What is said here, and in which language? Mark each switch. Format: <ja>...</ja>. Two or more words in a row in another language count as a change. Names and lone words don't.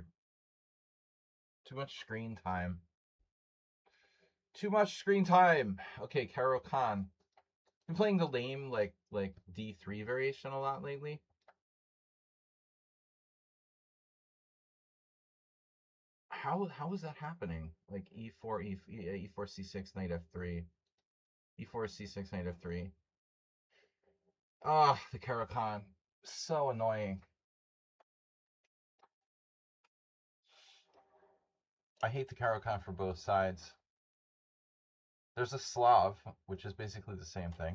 <en>Too much screen time. Too much screen time. Okay, Caro Khan. Been playing the lame like d3 variation a lot lately. How is that happening? Like e4, e4, c6, knight f3, e4, c6, knight f3. Ah, the Caro Khan. So annoying. I hate the Caro Khan for both sides. There's a Slav, which is basically the same thing.</en>